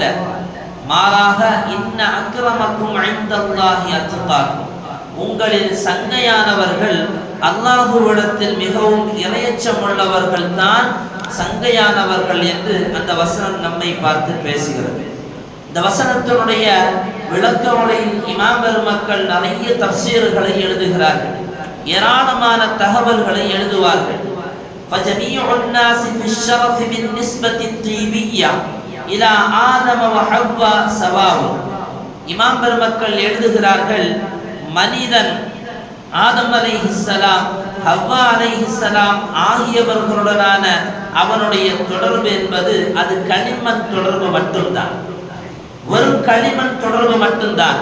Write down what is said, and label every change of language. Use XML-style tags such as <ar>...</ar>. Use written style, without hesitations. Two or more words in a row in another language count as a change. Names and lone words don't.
<ta>மாறாக</ta> <ar>إن أكرمكم عند الله أتقاكم,</ar> <ta>உங்களில் சங்கையானவர்கள் அல்லாஹுவிடத்தில் மிகவும் இரையச்சம் உள்ளவர்கள் தான் சங்கையானவர்கள் என்று அந்த வசனம் நம்மை பார்த்து பேசுகிறது. இந்த வசனத்தினுடைய விளக்க உரையில் இமாம் பெருமக்கள் நிறைய தஃசீர்களை எழுதுகிறார்கள், ஏராளமான தகவல்களை எழுதுவார்கள்.</ta> <ar>فجميع الناس في الشرف بالنسبة الطيبية إلى آدم وحواء سواء.</ar> <ta>இமாம் பெருமக்கள் எழுதுகிறார்கள், மனிதன் ஆதம் அலைஹிஸ்ஸலாம் ஹவ்வா அலைஹிஸ்ஸலாம் ஆகியவர்களுடனான அவனுடைய தொடர்பு என்பது அது களிமண் தொடர்பு மட்டும்தான், வெறும் களிமண் தொடர்பு மட்டும்தான்.</ta>